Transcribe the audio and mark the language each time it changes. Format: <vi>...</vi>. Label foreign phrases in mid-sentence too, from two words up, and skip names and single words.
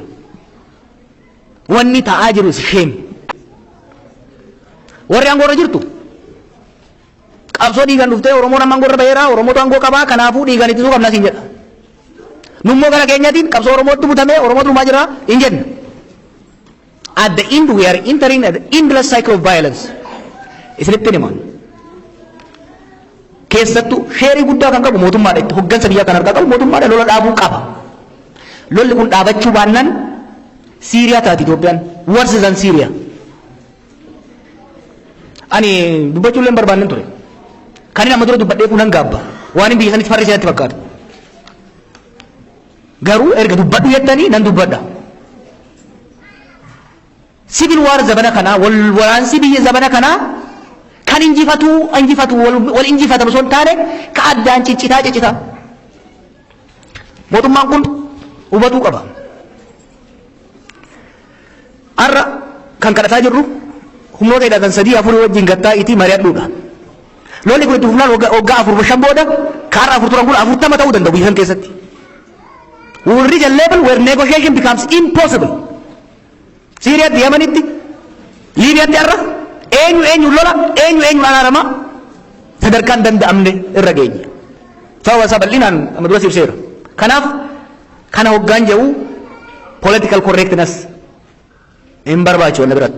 <om>Wanni ta'aa jiru isheen. Warri aangoo irra jirtu. Qabsoo dhiigaan dhuftee Oromoon amma aangoo irra baheera. Oromootu aangoo qabaa kanaafuu dhiigaan ittisuu qabna siin jedha. Nummoo gara keenyaatiin qabsoo Oromootti butamee Oromootu dhumaa jira hin jenna.</om> <en>At the end we are entering an endless cycle of violence.</en> <om>Isinitti himan. Keessattuu sheerii guddaa kan qabu mootummaadha. Itti hoggansa biyyaa kan harkaa qabu mootummaadha. Lola dhaabuu qaba. Lolli kun dhaabachuu baannaan Siiriyaa taati Itoophiyaan.</om> <en>Worse than Syria.</en> <om>Ani dubbachuu illee barbaannan ture. Kan inni amma dura dubbadhee kun gaabba. Waan inni biyya sanitti farri isatti fakkaatu. Garuu erga dubbadhu jettanii nan dubbadha.</om> <en>Civil war</en> <om>zabana kana waraansi biyya zabana kana kan injifatu wal injifatamu osoo hin taane ka addaan ciccitaa. Mootummaan kun hubatuu qaba. Har'a kan kadhataa jirru humnoota hidhatan 3-4 wajjin gattaa itti mari'adhuudha. Lolli kun itti fufnaan waggaa 4-5 booda kaarra 4 turan kun 40 ta'uu danda'u biyya keessatti.</om> <en>We will reach a level where negotiation becomes impossible.</en> <om>Siiriyaatti, Yemenitti, Liibiyaatti har'a eenyu lola eenyu araarama sadarkaan danda'amne irra geenye. Sababa isaa bal'inaan amma dura ibseera. Kanaaf kana hoggaan jedhu</om> <en>political correctness</en> <om>hin barbaachisu wanna biratti.</om>